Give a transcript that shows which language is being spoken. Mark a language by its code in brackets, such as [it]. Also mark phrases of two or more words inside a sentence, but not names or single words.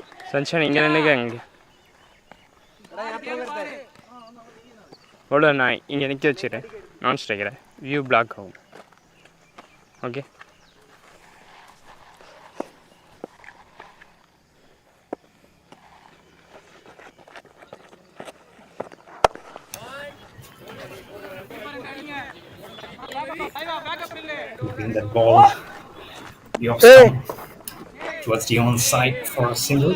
[ml] സഞ്ജന ഇങ്ങനെ നിൽക്കുക ബോളർ [ta] நான் இங்கே நிற்க வச்சுக்கிறேன் நான் ஸ்ட்ரைக்கரை [en] view block [ta] ஆகும் ஓகே [en] Keeping that ball the off stump towards the onside for a single.